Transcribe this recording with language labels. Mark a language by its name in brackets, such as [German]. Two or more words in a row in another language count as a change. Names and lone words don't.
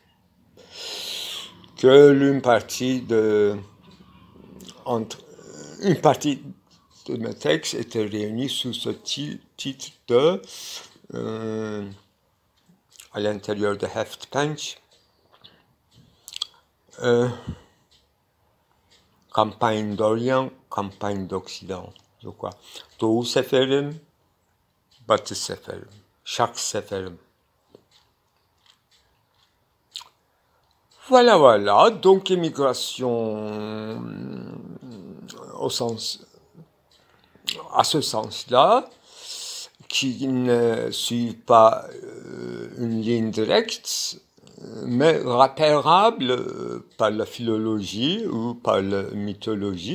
[French] Que une partie de mes textes était réunie sous ce titre de, à l'intérieur de Heftpunch, campagne d'Orient, campagne d'Occident, je crois. [Turkish] Doğu seferim, Batı seferim, Şark seferim. [French] Voilà, donc immigration à ce sens-là, qui ne suit pas une ligne directe, mais repérable par la philologie ou par la mythologie.